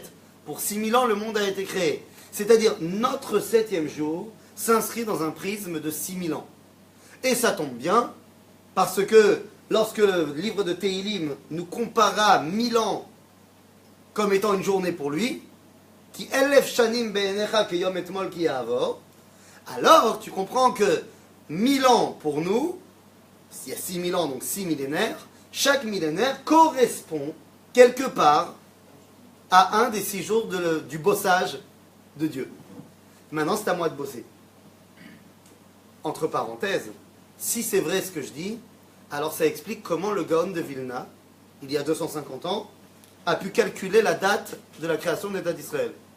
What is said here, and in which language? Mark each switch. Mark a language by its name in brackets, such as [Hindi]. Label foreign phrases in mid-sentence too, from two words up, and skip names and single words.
[French] Pour 6000 ans, le monde a été créé. C'est-à-dire, notre 7e jour s'inscrit dans un prisme de 6000 ans. Et ça tombe bien, parce que lorsque le livre de Tehilim nous compara 1000 ans comme étant une journée pour lui, [Hebrew] כי אלף שנים בעיניך כיום אתמול כי יעבור, [French] alors tu comprends que 1000 ans pour nous, s'il y a 6000 ans, donc 6 millénaires, chaque millénaire correspond quelque part à un des 6 jours du bossage de Dieu. Maintenant, c'est à moi de bosser. Entre parenthèses, si c'est vrai ce que je dis, alors ça explique comment le Gaon de Vilna, il y a 250 ans, a pu calculer la date de la création de l'État d'Israël.